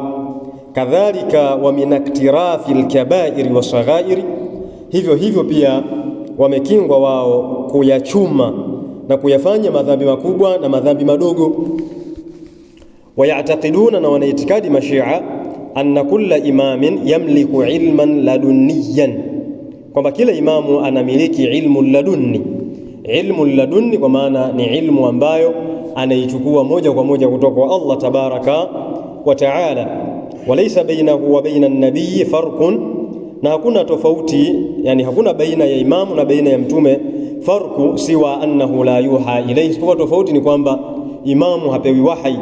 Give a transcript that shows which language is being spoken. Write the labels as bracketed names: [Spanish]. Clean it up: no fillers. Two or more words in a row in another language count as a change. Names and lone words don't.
[Arabic] كذلك ومن اقتراف الكبائر والصغائر, [Swahili] hivyo pia wamekingwa wao kuyachuma na kuyafanya madhambi makubwa na madhambi madogo. Wayataqiduna, na wanaitikadi Mashia, [Arabic] أن كل إمام يملك علما لدنيا, [Swahili] kwamba kila imamu anamiliki ilmu ladunni. Ilmu ladunni kwa maana ni ilmu ambayo anaichukua moja kwa moja kutoka kwa Allah [Arabic] تبارك وتعالى. وليس بينه وبين النبي فرق, [Swahili] na hakuna tofauti, yani hakuna baina ya imamu na baina ya mtume [Arabic] فرق سوى أنه لا يوحى إليه, [Swahili] kwa tofauti ni kwamba imamu hapewi wahi.